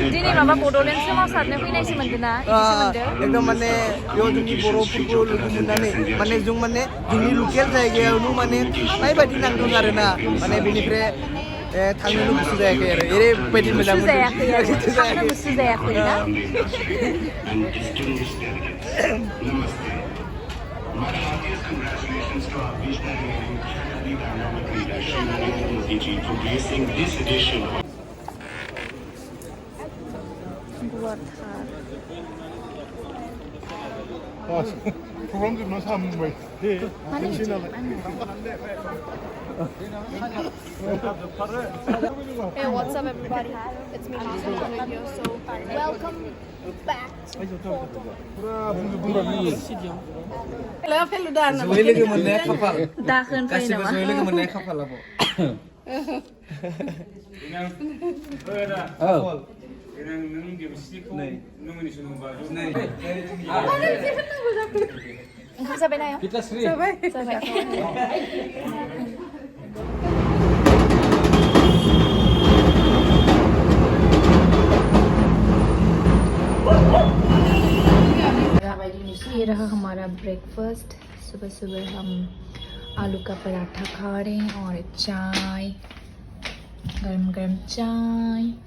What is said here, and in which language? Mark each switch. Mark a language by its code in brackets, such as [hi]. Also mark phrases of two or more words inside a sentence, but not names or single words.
[brx] दिनै माबा बड'लेण्ड सोमावसारनो फैनायसो मोनदों ना एकदम माने बेयाव जोंनि बर'फोरखौ लोगो मोननानै माने जों माने जोंनि लकेल जायगायावनो माने ओरैबायदि नांदों आरोना माने बेनिफ्राय थांनोनो गोसो जायाखै आरो ओरैबायदि मोजां गोसो जायाखै आरो थांनो गोसो जायाखै ना [en] and distinguished delegates. [hi] Namaste. [en] My heartiest congratulations to our visionary and incredibly dynamic leader, Shrimati Modi ji, for gracing this edition of Hey, what's up, everybody? It's me, Ansumwi Boro. So, welcome back to [brx] जयै लोगो मोननाया खाफाल दाखोन फैयो गासिबो नामा जयै लोगो मोननाया खाफाल आब' ओंखाम जाबाय ना आयं? [hi] जाबाय ये रहा हमारा ब्रेकफास्ट सुबह सुबह हम आलू का पराठा खा रहे हैं और चाय गरम गरम चाय